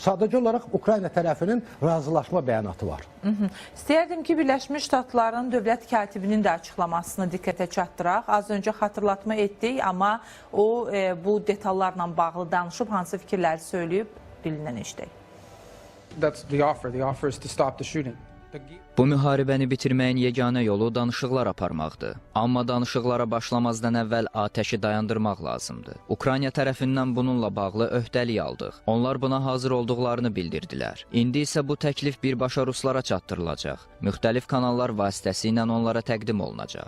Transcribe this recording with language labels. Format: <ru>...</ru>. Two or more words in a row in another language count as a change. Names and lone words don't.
<az>Sadəcə olaraq Ukrayna tərəfinin razılaşma bəyanatı var. İstəyərdim ki, Birləşmiş Ştatların dövlət katibinin də açıqlamasını diqqətə çatdıraq. Az öncə xatırlatma etdik, amma o bu detallarla bağlı danışıb, hansı fikirləri söyləyib, dilindən eşitdik.</az> <en>That's the offer. The offer is to stop the shooting.</en> <az>Bu müharibəni bitirməyin yeganə yolu danışıqlar aparmaqdır. Amma danışıqlara başlamazdan əvvəl atəşi dayandırmaq lazımdır. Ukrayna tərəfindən bununla bağlı öhdəlik aldıq. Onlar buna hazır olduqlarını bildirdilər. İndi isə bu təklif birbaşa ruslara çatdırılacaq. Müxtəlif kanallar vasitəsilə onlara təqdim olunacaq.</az>